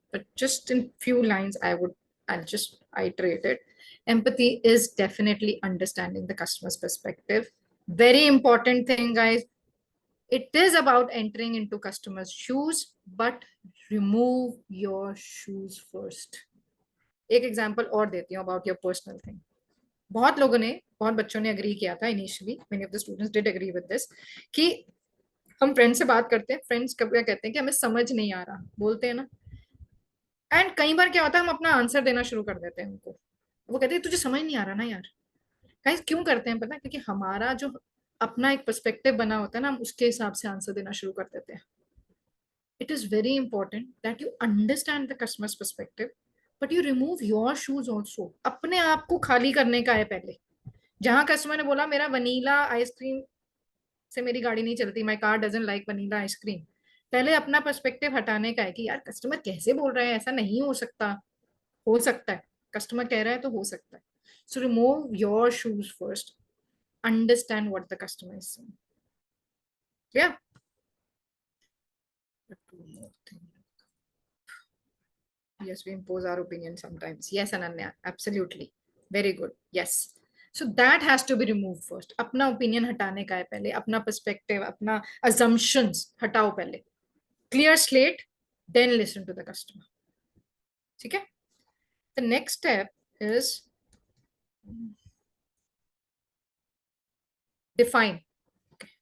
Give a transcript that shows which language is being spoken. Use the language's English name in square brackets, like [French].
[English] But just in few lines, I'll just iterate it. Empathy is definitely understanding the customer's perspective. Very important thing, guys. It is about entering into customers' shoes, but remove your shoes first. [Hindi] एक example और देती हूँ [English] about your personal thing. [Hindi] बहुत बच्चों ने agree किया था initially. [English] Many of the students did agree with this [Hindi] कि हम फ्रेंड से बात करते हैं, फ्रेंड्स कब क्या कहते हैं कि हमें समझ नहीं आ रहा, बोलते हैं ना. एंड कई बार क्या होता है, हम अपना आंसर देना शुरू कर देते हैं उनको. वो कहते हैं तुझे समझ नहीं आ रहा ना यार. गाइस, क्यों करते हैं पता है? क्योंकि हमारा जो अपना एक पर्सपेक्टिव बना होता है ना, हम उसके हिसाब से आंसर देना शुरू कर देते हैं. [English] It is very important that you understand the customer's perspective, but you remove your shoes also. [Hindi] अपने आप को खाली करने का है पहले. जहां कस्टमर ने बोला मेरा वनीला आइसक्रीम से मेरी गाड़ी नहीं चलती, [English] my car doesn't like vanilla ice cream, [Hindi] पहले अपना पर्सपेक्टिव हटाने का है कि यार कस्टमर कैसे बोल रहे हैं, ऐसा नहीं हो सकता. हो सकता है, कस्टमर कह रहा है तो हो सकता है. [English] So remove your shoes first. understand what the customer is saying. Yeah. Two more things. Yes, we impose our opinion sometimes. Yes, Ananya, absolutely. Very good. Yes. So that has to be removed first. [Hindi] अपना opinion हटाने का है पहले, अपना perspective, अपना assumptions हटाओ पहले. [English] Clear slate, then listen to the customer. [Hindi] ठीक है? [English] The next step is define. Okay.